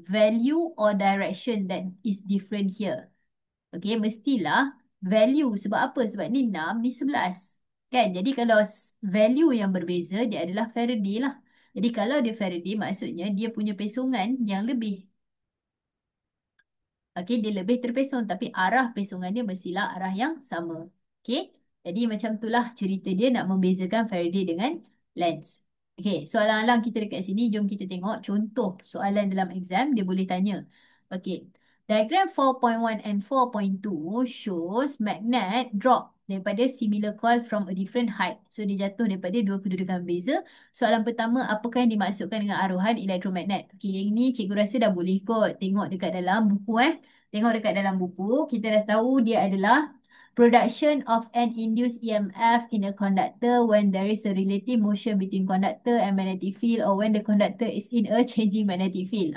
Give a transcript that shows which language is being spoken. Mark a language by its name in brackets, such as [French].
[English] Value or direction that is different here? [Malay] Okay, mestilah value. Sebab apa? Sebab ni 6, ni 11. Kan? Jadi kalau value yang berbeza, dia adalah Faraday lah. Jadi kalau dia Faraday, maksudnya dia punya pesongan yang lebih. Okey, dia lebih terpesong. Tapi arah pesongan dia mestilah arah yang sama. Okey, jadi macam itulah cerita dia nak membezakan Faraday dengan Lenz. Okey, soalan-soalan kita dekat sini, jom kita tengok contoh soalan dalam exam, dia boleh tanya. [English] Okey, diagram 4.1 and 4.2 shows magnet drop [Malay] daripada [English] similar coil from a different height. [Malay] So, dia jatuh daripada dua kedudukan berbeza. Soalan pertama, apakah yang dimaksudkan dengan aruhan elektromagnet? Okey, yang ni cikgu rasa dah boleh kot tengok dekat dalam buku Tengok dekat dalam buku, kita dah tahu dia adalah [English] production of an induced EMF in a conductor when there is a relative motion between conductor and magnetic field or when the conductor is in a changing magnetic field.